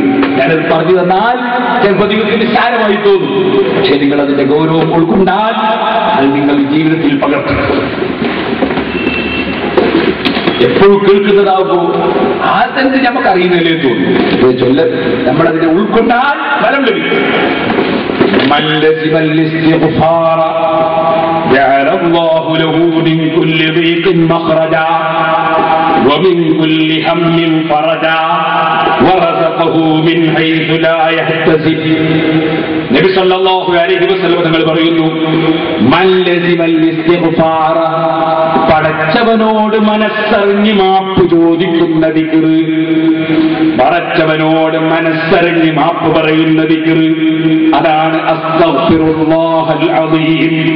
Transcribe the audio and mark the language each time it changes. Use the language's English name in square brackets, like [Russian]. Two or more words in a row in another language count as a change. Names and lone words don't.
[Malayalam] ഞാനത് പറഞ്ഞു തന്നാൽ ചിലപ്പോൾ നിങ്ങൾക്ക് നിസ്സാരമായി തോന്നും. പക്ഷെ നിങ്ങൾ അതിന്റെ ഗൗരവം ഉൾക്കൊണ്ടാൽ അത് നിങ്ങൾ ജീവിതത്തിൽ പകർത്തും. എപ്പോഴും കേൾക്കുന്നതാകുമ്പോൾ ആദ്യം നമുക്ക് അറിയുന്നതിലേ തോന്നും. ചൊല്ല നമ്മളതിനെ ഉൾക്കൊണ്ടാൽ ഫലം ലഭിക്കും. [Arabic] ومن كل هم فرجا ورزقه من حيث لا يحتسب. [Malayalam] നബി [Arabic] صلى الله عليه وسلم [Malayalam] തങ്ങൾ പറയുന്നു, [Arabic] من لزم الاستغفار, [Malayalam] പടച്ചവനോട് മനസ്സറിഞ്ഞ് മാപ്പ് ചോദിക്കുന്ന ദിക്ർ, പടച്ചവനോട് മനസ്സറിഞ്ഞ് മാപ്പ് പറയുന്ന ദിക്ർ, അതാണ് [Arabic] أستغفر الله العظيم.